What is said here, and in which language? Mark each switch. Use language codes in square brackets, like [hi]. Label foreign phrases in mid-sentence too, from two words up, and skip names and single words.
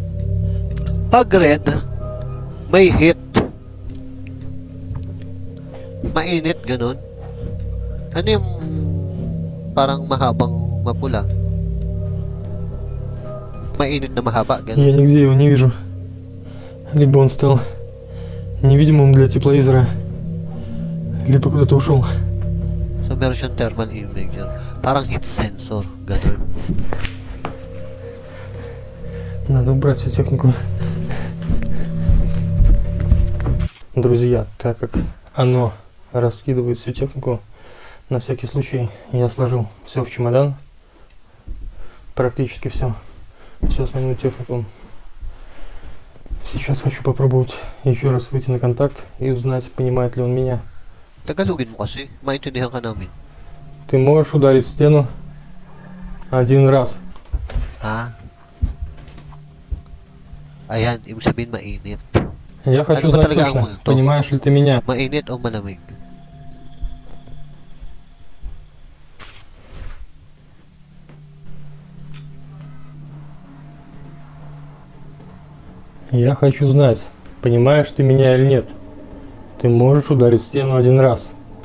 [tl] Pag red, may hit. Mainit, ganun. Ano yung parang mahabang mapula? Mainit на mahaba, ganun. [ru] Я нигде его не вижу. Либо он стал невидимым для тепловизора, либо куда-то ушел. [tl] So, meron siyang [en] thermal imager. [tl] Parang [en] heat sensor, [tl] ganun. [ru] Надо убрать всю технику. Друзья, так как оно раскидывает всю технику, на всякий случай я сложил все в чемодан. Практически все. Всю основную технику. Сейчас хочу попробовать еще раз выйти на контакт и узнать, понимает ли он меня. [tl] Tagalogin mo kasi. Maintindihan ka namin. [ru] Ты можешь ударить в стену один раз. Ah. [tl] Ayan, ibig sabihin mainit. [ru] Я хочу [tl] Ano ba [ru] знать [tl] talaga ang [ru] точно, [tl] multo? [ru] понимаешь ли ты меня. [tl] Mainit o malamig? [ru] Я хочу знать, понимаешь ты меня или нет. Ты можешь ударить в стену один раз.